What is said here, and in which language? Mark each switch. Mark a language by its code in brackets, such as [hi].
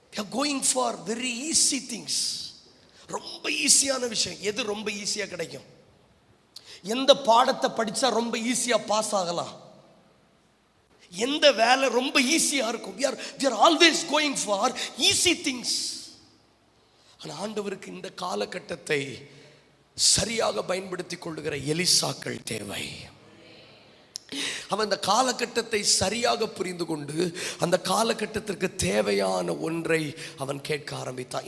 [en] going for very easy things. [ta] ரொம்ப ஈஸியான விஷயம் எது? ரொம்ப ஈஸியா கிடைக்கும். எந்த பாடத்தை படிச்சா ரொம்ப ஈஸியா பாஸ் ஆகலாம், எந்த வேலை ரொம்ப ஈஸியா இருக்கும். [en] we are always going for easy things. [ta] ஆனா ஆண்டவருக்கு இந்த காலகட்டத்தை சரியாக பயன்படுத்திக் கொள்ளுகிற எலிசாக்கள் தேவை. அவன் அந்த காலகட்டத்தை சரியாக புரிந்து கொண்டு அந்த காலகட்டத்திற்கு தேவையான ஒன்றை அவன் கேட்க ஆரம்பித்தான்.